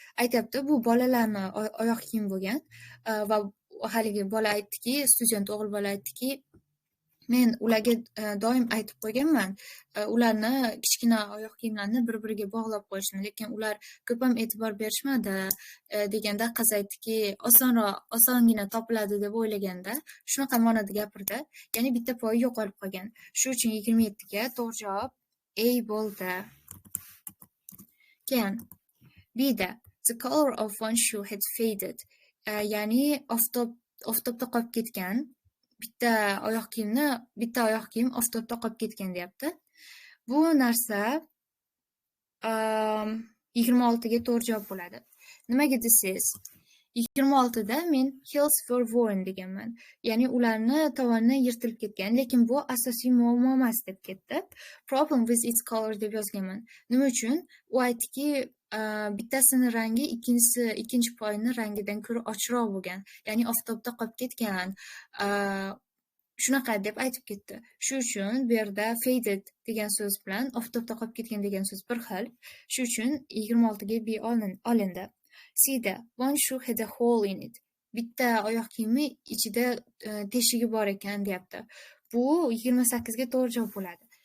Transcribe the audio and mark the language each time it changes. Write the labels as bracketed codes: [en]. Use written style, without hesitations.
[uz] Aytibdi, bu bolalarni oyoq kiyim bo'lgan va haligi bola aytdiki, student o'g'il bola aytdiki, men ularga doim aytib qo'yganman, ularni kichkina oyoq kiyimlarni bir-biriga bog'lab qo'yishni, lekin ular ko'p ham e'tibor berishmadi deganda qiz aytdiki, osongina topiladi deb o'ylaganda, shunaqa ma'noda gapirdi. Ya'ni bitta poyi yo'qolib qolgan. Shu uchun 27 ga to'g'ri javob A bo'ldi. Keyin B'da [en] the color of one shoe had faded. [uz] Ya'ni oftobda qolib ketgan. Bitta oyoq kiyim oftobda qolib ketgan deyapti. Bu narsa 26 ga to'g'ri javob bo'ladi. Nimaga desiz? 26 da men [en] heels were worn [uz] deganman. Ya'ni ularni tovoni yirtilib ketgan, lekin bu asosiy muammo emas deb ketdi. [en] Problem with its color [uz] deb yozganman. Nima uchun? U aytdiki, bittasini rangi ikkinchi poyini rangidan ko'ra ochroq bo'lgan. Ya'ni oftobda qolib ketgan. Shunaqa deb aytib ketdi. Shu uchun bu yerda faded degan so'z bilan oftobda qolib ketgan degan so'z bir xil. Shu uchun 26 ga B olindi. C'da [en] one shoe had a hole in it. [uz] Bitta oyoq kiyimi ichida teshigi bor ekan deyapti. Bu 28 ga to'g'ri javob bo'ladi.